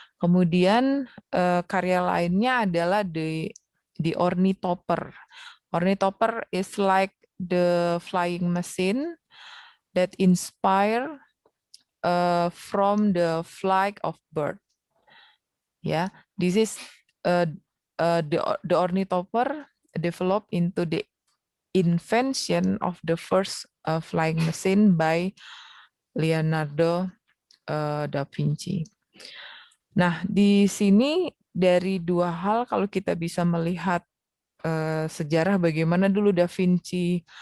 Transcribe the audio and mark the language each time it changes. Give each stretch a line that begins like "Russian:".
Indonesian: Kemudian karya lainnya adalah the ornithopter.
English: Ornithopter is like the flying machine that inspire from the flight of bird. Yeah, this is the ornithopter developed into the invention of the first flying machine by Leonardo da Vinci.
Indonesian: Nah, di sini dari dua hal kalau kita bisa melihat sejarah bagaimana dulu Da Vinci